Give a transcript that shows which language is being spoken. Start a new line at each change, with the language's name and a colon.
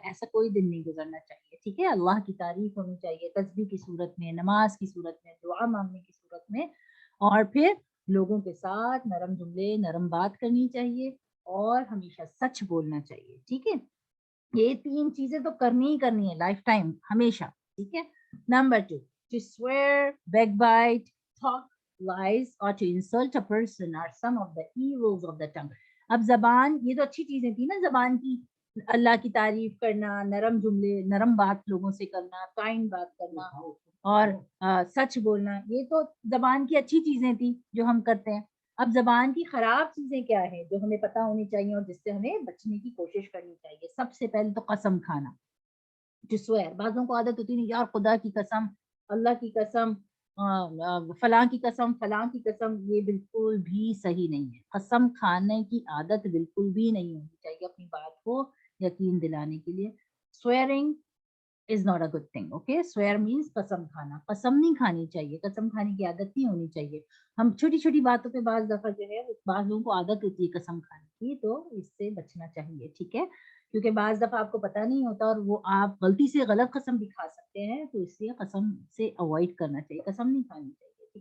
Urdu: ایسا کوئی دن نہیں گزرنا چاہیے. ٹھیک ہے, اللہ کی تعریف ہونی چاہیے, تسبیح کی صورت میں, نماز کی صورت میں, دعا مانگنے کی صورت میں, اور پھر لوگوں کے ساتھ نرم جملے, نرم بات کرنی چاہیے, اور ہمیشہ سچ بولنا چاہیے. ٹھیک ہے, یہ 3 چیزیں تو کرنی ہی کرنی ہے لائف ٹائم, ہمیشہ. ٹھیک ہے. Number 2,
English: to swear, backbite, talk lies or to insult a person are some of the evils of the tongue.
Urdu: اب زبان, یہ تو اچھی چیزیں تھی نا زبان کی, اللہ کی تعریف کرنا, نرم جملے, نرم بات لوگوں سے کرنا, کائنڈ بات کرنا, اور سچ بولنا, یہ تو زبان کی اچھی چیزیں تھی جو ہم کرتے ہیں. اب زبان کی خراب چیزیں کیا ہیں جو ہمیں پتہ ہونی چاہیے اور جس سے ہمیں بچنے کی کوشش کرنی چاہیے؟ سب سے پہلے تو قسم کھانا,
English: to swear.
Urdu: بعضوں کو عادت ہوتی ہے یار خدا کی قسم, اللہ کی قسم, فلاں کی قسم, فلاں کی قسم. یہ بالکل بھی صحیح نہیں ہے. قسم کھانے کی عادت بالکل بھی نہیں ہونی چاہیے اپنی بات کو یقین دلانے کے لیے.
English: swearing is not a good thing. Okay, swear means
Urdu: قسم کھانا. قسم نہیں کھانی چاہیے, قسم کھانے کی عادت نہیں ہونی چاہیے. ہم چھوٹی چھوٹی باتوں پہ بعض دفعہ جو ہے بعض لوگوں کو عادت ہوتی ہے قسم کھانے کی, تو اس سے بچنا چاہیے. ٹھیک ہے, کیونکہ بعض دفعہ آپ کو پتہ نہیں ہوتا اور وہ آپ غلطی سے غلط قسم بھی کھا سکتے ہیں, تو اس لیے قسم سے اوائڈ کرنا چاہیے, قسم نہیں کھانی چاہیے.